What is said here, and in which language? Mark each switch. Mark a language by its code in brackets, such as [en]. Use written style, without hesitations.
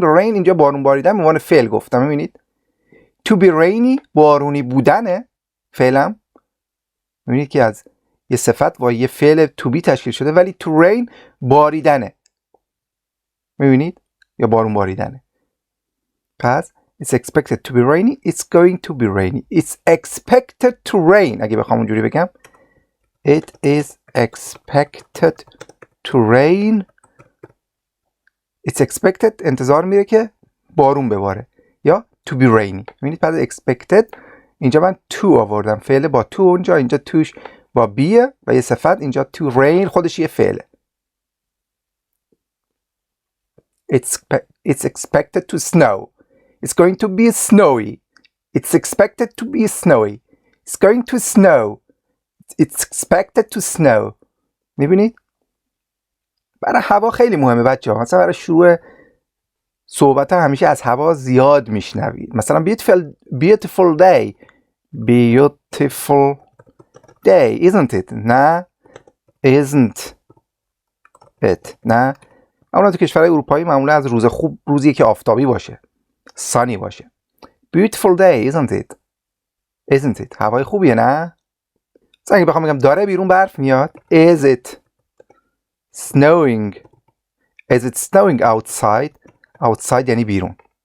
[fa] rain اینجا بارون باریدن به عنوان فعل گفتم. میبینید [en] to be rainy [fa] بارونی بودنه فعلم. میبینید که از یه صفت و یه فعل to be تشکیل شده، ولی to rain باریدنه. میبینید یا بارون باریدنه. [en] پس it's expected to be rainy. it's going to be rainy. it's expected to rain. [fa] اگه بخوام اونجوری بگم [en] it is expected to rain. [fa] it's expected انتظار میره که بارون بباره یا [en] to be rainy. [fa] میبینید پس expected اینجا من to آوردم، فعل با to اونجا، اینجا توش با بیه و یه صفت، اینجا to rain خودش یه فعله. [en] it's expected to snow. it's going to be snowy. it's expected to be snowy. it's going to snow. it's expected to snow. [fa] میبینید؟ برای هوا خیلی مهمه بچه ها. مثلا برای شروع صحبت همیشه از هوا زیاد میشنوید. [en] مثلا beautiful day. beautiful day isn't it؟ [fa] نه isn't it؟ نه معمولا تو کشورهای اروپایی معمولا از روز خوب روزیه که آفتابی باشه، sunny باشه. [en] beautiful day isn't it؟ isn't it؟ [fa] هوای خوبیه نه؟ مثلا اگه بخوام بگم داره بیرون برف میاد [en] is it snowing؟ is it snowing outside؟ outside [fa] یعنی بیرون.